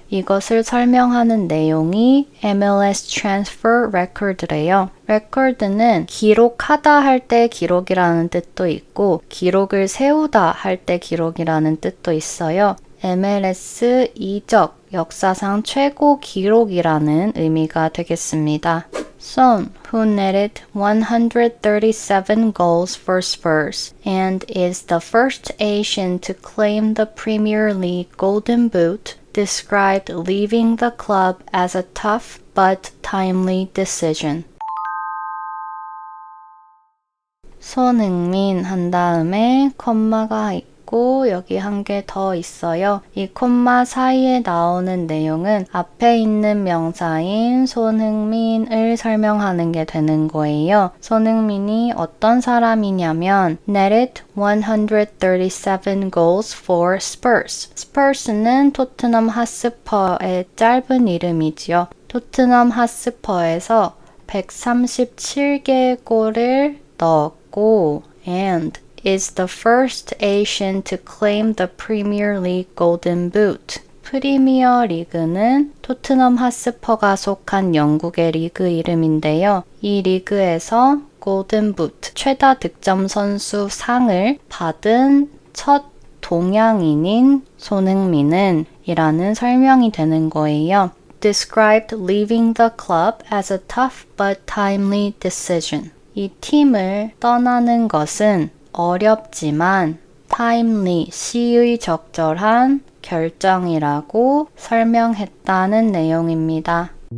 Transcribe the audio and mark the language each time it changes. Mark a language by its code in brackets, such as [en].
[ko] 이것을 설명하는 내용이 MLS Transfer Record래요. record는 기록하다 할 때 기록이라는 뜻도 있고 기록을 세우다 할 때 기록이라는 뜻도 있어요. MLS 이적, 역사상 최고 기록이라는 의미가 되겠습니다. [en] Son, who netted 137 goals for Spurs and is the first Asian to claim the Premier League Golden Boot, described leaving the club as a tough but timely decision. [ko] 손흥민 한 다음에 콤마가 있고 그리고 여기 한 개 더 있어요. 이 콤마 사이에 나오는 내용은 앞에 있는 명사인 손흥민을 설명하는 게 되는 거예요. 손흥민이 어떤 사람이냐면 [en] netted 137 goals for Spurs. [ko] Spurs는 토트넘 핫스퍼의 짧은 이름이지요. 토트넘 핫스퍼에서 137개의 골을 넣었고 [en] and is the first Asian to claim the Premier League Golden Boot. [ko] 프리미어 리그는 토트넘 핫스퍼가 속한 영국의 리그 이름인데요. 이 리그에서 골든 부트, 최다 득점 선수 상을 받은 첫 동양인인 손흥민은 이라는 설명이 되는 거예요. [en] Described leaving the club as a tough but timely decision. [ko] 이 팀을 떠나는 것은 어렵지만 timely, 시의 적절한 결정이라고 설명했다는 내용입니다.